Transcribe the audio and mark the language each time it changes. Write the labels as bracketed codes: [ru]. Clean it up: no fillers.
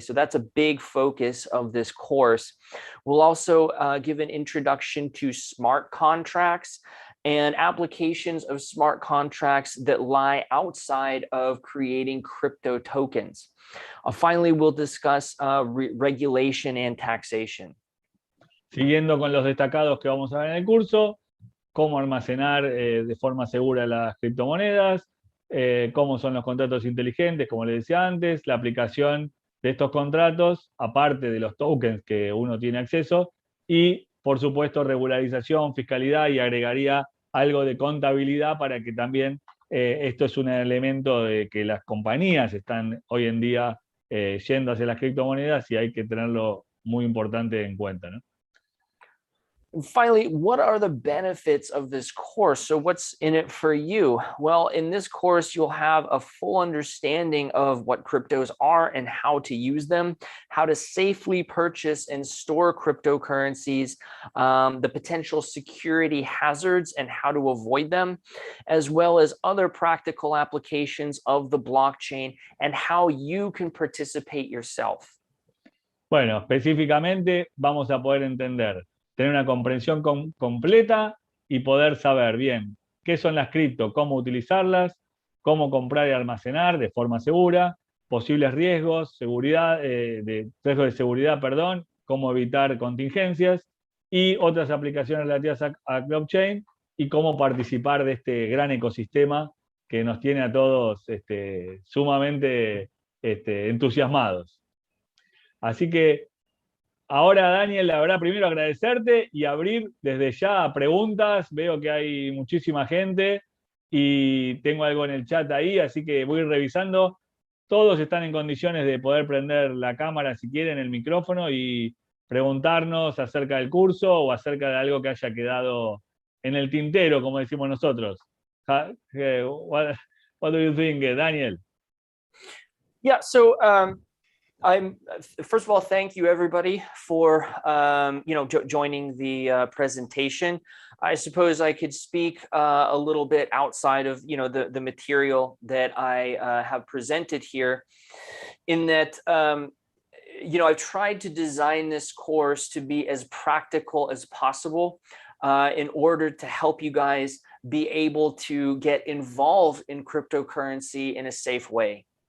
[en] So that's a big focus of this course. We'll also give an introduction to smart contracts and applications of smart contracts that lie outside of creating crypto tokens. Finally, we'll discuss regulation and taxation. [es] Siguiendo con los destacados que vamos a ver en el curso, cómo almacenar de forma segura las criptomonedas, cómo son los contratos inteligentes, como les decía antes, la aplicación de estos contratos, aparte de los tokens que uno tiene acceso, y por supuesto regularización, fiscalidad, y agregaría algo de contabilidad para que también esto es un elemento de que las compañías están hoy en día yendo hacia las criptomonedas y hay que tenerlo muy importante en cuenta, ¿no? [en] And finally, what are the benefits of this course? So what's in it for you? Well, in this course, you'll have a full understanding of what cryptos are and how to use them, how to safely purchase and store cryptocurrencies, the potential security hazards and how to avoid them, as well as other practical applications of the blockchain and how you can participate yourself. [es] Bueno, específicamente vamos a poder entender, tener una comprensión completa y poder saber bien qué son las cripto, cómo utilizarlas, cómo comprar y almacenar de forma segura, posibles riesgos, riesgos de seguridad, perdón, cómo evitar contingencias y otras aplicaciones relativas a blockchain y cómo participar de este gran ecosistema que nos tiene a todos sumamente entusiasmados. Así que ahora, Daniel, la verdad, primero agradecerte y abrir desde ya preguntas. Veo que hay muchísima gente y tengo algo en el chat ahí, así que voy a ir revisando. Todos están en condiciones de poder prender la cámara si quieren, el micrófono y preguntarnos acerca del curso o acerca de algo que haya quedado en el tintero, como decimos nosotros. [en] What do you think, Daniel? Yeah, so first of all, thank you everybody for joining the presentation. I suppose I could speak a little bit outside of the material that I have presented here, in that I've tried to design this course to be as practical as possible in order to help you guys be able to get involved in cryptocurrency in a safe way.